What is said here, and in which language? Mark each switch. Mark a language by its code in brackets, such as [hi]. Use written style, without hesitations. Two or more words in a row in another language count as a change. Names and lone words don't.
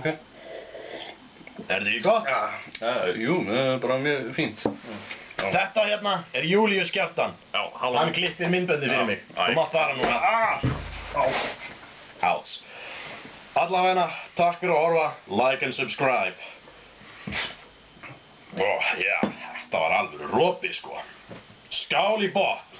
[is] Er þið gott? Jú, það er bara mjög fínt. Þetta hérna er Júlíus Kjartan. Já, halló. Hann klippir myndböndi fyrir mig. Þú mátt fara núna. Ás. Allavegna, takk fyrir að horfa. [en] Like and subscribe. [is] Já, þetta var alveg ropi, sko. Skál í botn.